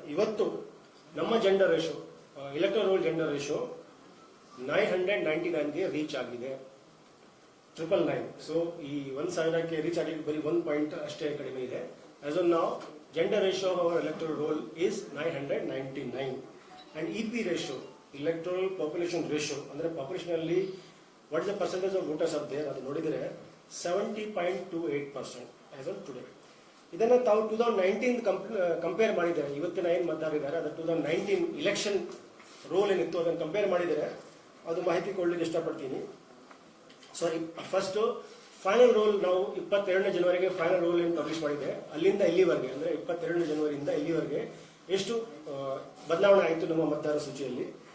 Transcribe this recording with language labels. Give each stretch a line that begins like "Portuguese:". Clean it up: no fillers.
Kannada: ಇವತ್ತು ನಮ್ಮ gender ratio, electoral roll gender ratio 999ಗೆ reach ಆಗಿದೆ. 999. ಸೊ ಈ 1000ಕ್ಕೆ ರೀಚ್ ಆಗಿ ಬರೀ 1 ಪಾಯಿಂಟ್ ಅಷ್ಟೇ ಕಡಿಮೆ ಇದೆ.
English: As on now gender ratio of our electoral roll is 999. and EP ratio, electoral population ratio,
Kannada: ಅಂದ್ರೆ ಪಾಪ್ಯುಲೇಷನ್ ಅಲ್ಲಿ
English: what is the percentage of voters are there,
Kannada: ಅದು ನೋಡಿದರೆ
English: 70.28% as of today.
Kannada: ಇದನ್ನ ತಾವು 2019 ಕಂಪೇರ್ ಮಾಡಿದರೆ, ಇವತ್ತಿನ ಏನು ಮತದಾರರಿದ್ದಾರೆ ಅದರ 2019 ಇಲೆಕ್ಷನ್ ರೋಲ್ ಏನಿತ್ತು ಅದನ್ನು ಕಂಪೇರ್ ಮಾಡಿದರೆ ಅದು ಮಾಹಿತಿ ಕೊಡ್ಲಿಕ್ಕೆ ಇಷ್ಟಪಡ್ತೀನಿ. ಸಾರಿ, ಫಸ್ಟ್ ಫೈನಲ್ ರೋಲ್ ನಾವು 22ನೇ ಜನವರಿಗೆ ಫೈನಲ್ ರೋಲ್ ಏನು ಪಬ್ಲಿಷ್ ಮಾಡಿದೆ, ಅಲ್ಲಿಂದ ಇಲ್ಲಿವರೆಗೆ ಅಂದ್ರೆ 22ನೇ ಜನವರಿಯಿಂದ ಇಲ್ಲಿವರೆಗೆ ಎಷ್ಟು ಬದಲಾವಣೆ ಆಯಿತು ನಮ್ಮ ಮತದಾರ ಸೂಚಿಯಲ್ಲಿ.